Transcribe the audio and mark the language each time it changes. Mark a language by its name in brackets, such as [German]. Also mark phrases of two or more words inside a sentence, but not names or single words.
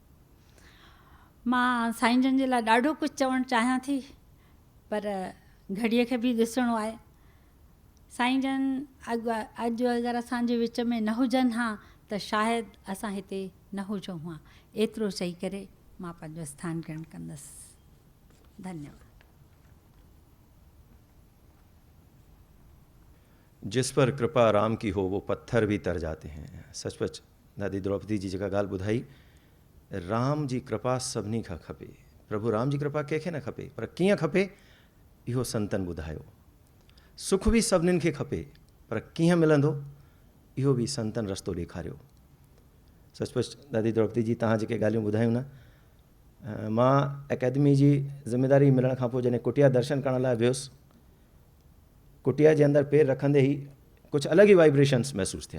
[Sindhi] मां साईं जन जे लाइ ॾाढो कुझु चवणु चाहियां थी, पर घड़ीअ खे बि ॾिसणो आहे। साईं जन अॼु अगरि असांजे विच में न हुजनि हा त शायदि असां हिते न हुजूं हा। एतिरो चई करे मां पंहिंजो स्थान ग्रहण कंदसि। धन्यवाद। [Hindi] जिस पर कृपा राम की हो वो पत्थर भी तर जाते हैं। [Sindhi] सचमुच दादी द्रौपदी जी जेका ॻाल्हि ॿुधाई, राम जी कृपा सभिनी खां खपे। प्रभु राम जी कृपा कंहिंखे न खपे, पर कीअं खपे इहो संतनि ॿुधायो। सुख बि सभिनीनि खे खपे, पर कीअं मिलंदो इहो बि संतनि रस्तो ॾेखारियो। सचमुच दादी द्रौपदी जी तव्हां जेके ॻाल्हियूं ॿुधायूं न, मां अकेडमी जी ज़िम्मेदारी मिलण खां पोइ जॾहिं कुटिया दर्शन करण लाइ वियुसि, कुटिया जे अंदरि पेर रखंदे ई कुझु अलॻि ई वाइब्रेशन्स महसूसु थिया।